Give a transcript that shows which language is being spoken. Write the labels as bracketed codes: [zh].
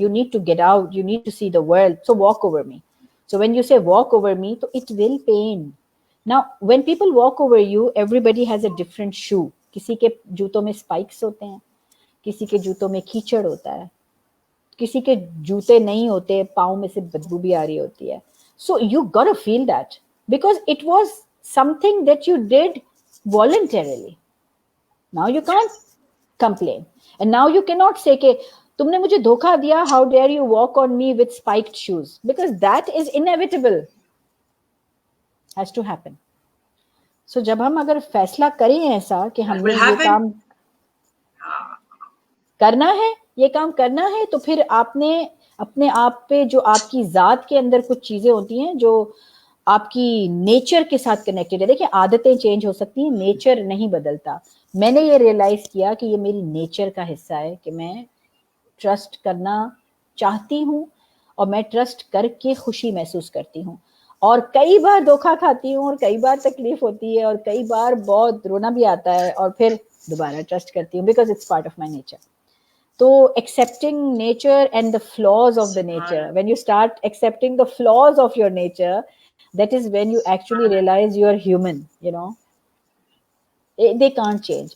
[en] You need to get out, you need to see the world. So walk over me. So when you say walk over me, so it will pain. Now when people walk over you, everybody has a different shoe. [hi] किसी के जूतों में spikes होते हैं, किसी के जूतों में कीचड़ होता है, किसी के जूते नहीं होते, पाँव में से बदबू भी आ रही होती है. [en] So you gotta feel that because it was something that you did voluntarily. Now you can't complain and now you cannot say [hi] कि तुमने मुझे धोखा दिया, [en] how dare you walk on me with spiked shoes, because that is inevitable, has to happen. [hi] So जब हम अगर फैसला करें ऐसा कि हमने ये काम करना है, ये काम करना है, तो फिर आपने अपने आप पे जो आपकी जात के अंदर कुछ चीजें होती हैं जो आपकी नेचर के साथ कनेक्टेड है. देखिए आदतें चेंज हो सकती हैं, नेचर नहीं बदलता. मैंने ये रियलाइज किया कि ये मेरी नेचर का हिस्सा है कि मैं ट्रस्ट करना चाहती हूँ और मैं ट्रस्ट करके खुशी महसूस करती हूँ. और कई बार धोखा खाती हूँ और कई बार तकलीफ होती है और कई बार बहुत रोना भी आता है और फिर दोबारा ट्रस्ट करती हूँ [en] Because it's part of my nature. So accepting nature and the flaws of the nature, when you start accepting the flaws of your nature, that is when you actually realize you are human, you know. They can't change.